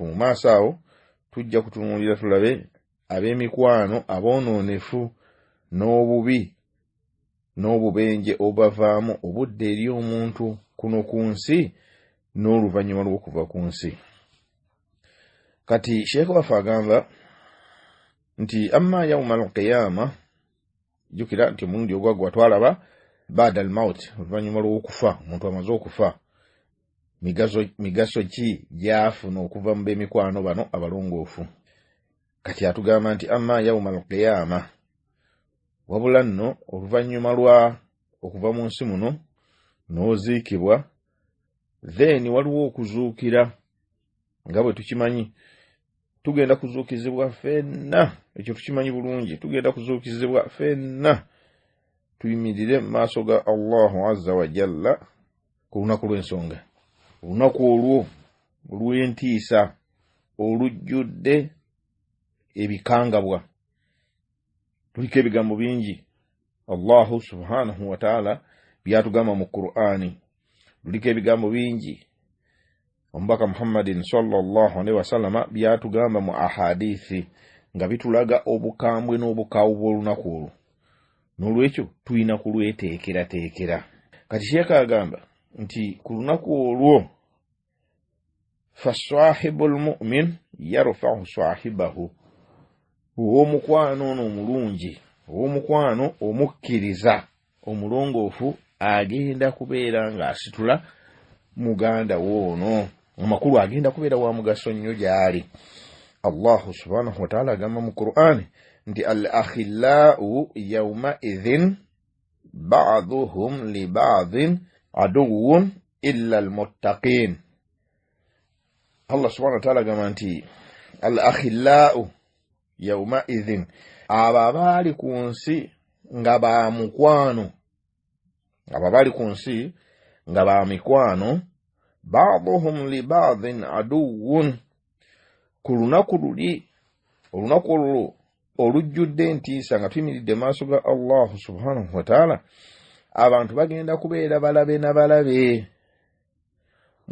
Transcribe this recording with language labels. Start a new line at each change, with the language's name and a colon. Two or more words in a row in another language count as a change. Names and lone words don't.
Ganda: Mu maaso awo tujja kutunuulira tulabe ab'emikwano aboonoonefu n'obubi n'obubenje obavaamu obudde eri omuntu kuno ku nsi n'oluvannyuma lw'okuva ku nsi. Kati Sheekh waffe agamba nti
Arabic: أما يوم القيامة,
Ganda: jjukira nti omulundi ogwaggwa twalaba
Arabic: بعد الموت,
Ganda: oluvannyuma lw'okufa, omuntu amaze okufa, migaso ki gyafuna okuva mu b'emikwano bano abalongoofu. Kati atugamba nti
Arabic: أما يوم القيامة,
Ganda: wabula nno oluvannyuma lwa okuva mu nsi muno n'oziikibwa, then waliwo okuzuukira. Nga bwe tukimanyi tugenda kuzuukizibwa ffenna, ekyo tukimanyi bulungi, tugenda kuzuukizibwa ffenna tuyimirire mu maaso ga Allahu
Arabic: عز وجل
Ganda: ku lunaku lw'ensonga. Olunaku olwo olw'entiisa olujjudde ebikangabwa. Tuliko ebigambo bingi Allahu
Arabic: سبحانه وتعالى
Ganda: byatugamba mu Qur'ani. Tuliko ebigambo bingi omubaka Muhammadin
Arabic: صلى الله عليه وسلم
Ganda: byatugamba mu ahadithi nga bitulaga obukambwe n'obukaawu bw'olunaku olwo. N'olwekyo tulina kulweteekerateekera. Kati Sheekh agamba nti ku lunaku olwo
Arabic: فصاحب المؤمن يرفع صاحبه,
Ganda: ow'omukwano ono omulungi, ow'omukwano omukkiriza omulongoofu agenda kubeera ng'asitula muganda woono. Amakulu agenda kubeera wa mugaso nnyo gy'ali. Allahu
Arabic: سبحانه وتعالى
Ganda: agamba mu Qur'ani nti
Arabic: الأخلاء يومئذ بعضهم لبعض عدو إلا المتقين.
Ganda: Allah
Arabic: سبحانه وتعالى
Ganda: agamba nti
Arabic: الأخلاء يومئذ,
Ganda: abo abaali ku nsi nga ba mukwano, abo abaali ku nsi nga ba mikwano,
Arabic: بعضهم لبعض عدو,
Ganda: ku lunaku luli, olunaku olwo olujjudde entiisa nga tuyimiridde maaso ga Allah
Arabic: سبحانه وتعالى,
Ganda: abantu bagenda kubeera balabe na balabe.